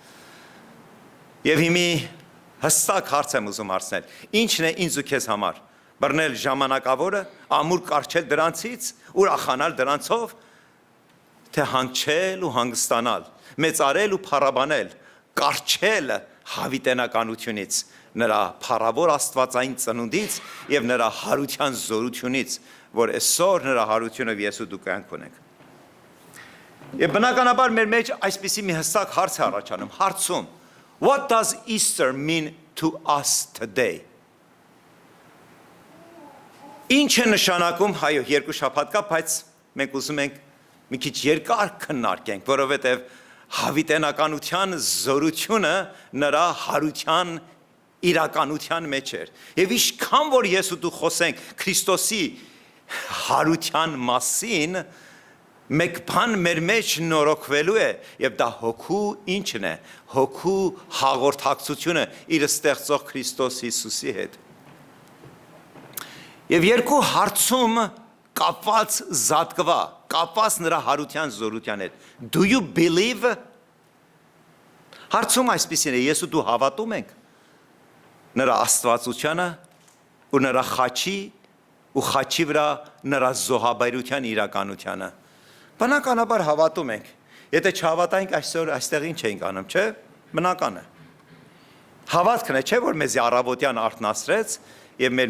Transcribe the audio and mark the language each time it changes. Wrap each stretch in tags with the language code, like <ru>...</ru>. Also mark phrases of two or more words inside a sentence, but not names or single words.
<hy>Եվ հիմի հստակ հարց եմ ուզում հարցնել, ինչն է ինձ ու քեզ համար, բռնել ժամանակավորը, ամուր կառչել դրանցից, ուրախանալ դրանցով, թե հանգչել ու հանգստանալ, մեծարել ու փառաբանել, կառչել հավիտենականությունից, նրա փառավոր աստվածային ծնունդից եւ նրա հարության զորությունից, որ այսօր նրա հարությունը ես ու դու կյանք ունենք։ Եվ բնականաբար մեր մեջ այսպիսի մի հստակ հարց է առաջանում, հարցում,</hy> <en>what does Easter mean to us today?</en> <hy>Ինչ է նշանակում, հայո, երկու շաբաթ կա, բայց մենք ուզում ենք մի քիչ երկար քննարկենք, որովհետև հավիտենականության զորությունը նրա հարության իրականության մեջ էր։ Եվ ինչքան որ ես ու դու խոսենք Քրիստոսի հարության մասին, մեկ բան մեր մեջ նորոգվելու է, եւ դա հոգու ինչն է, հոգու հաղորդակցությունը իր ստեղծող Քրիստոս Հիսուսի հետ։ Եվ երկու հարցում կապված զատկվա, կապված նրա հարության զորության հետ։</hy> <en>Do you believe?</en> <hy>Հարցում այսպիսին է, ես ու դու հավատում ենք նրա աստվածությանը ու նրա խաչի ու խաչի վրա նրա զոհաբերության իրականությանը։ Բնականաբար հավատում ենք։ Եթե չհավատայինք այսօր այստեղ ինչ էինք անում, չէ՞։ Բնական է։ Հավատքն է, չէ՞ որ մեզ առավոտյան արթնացրեց եւ մեր</hy>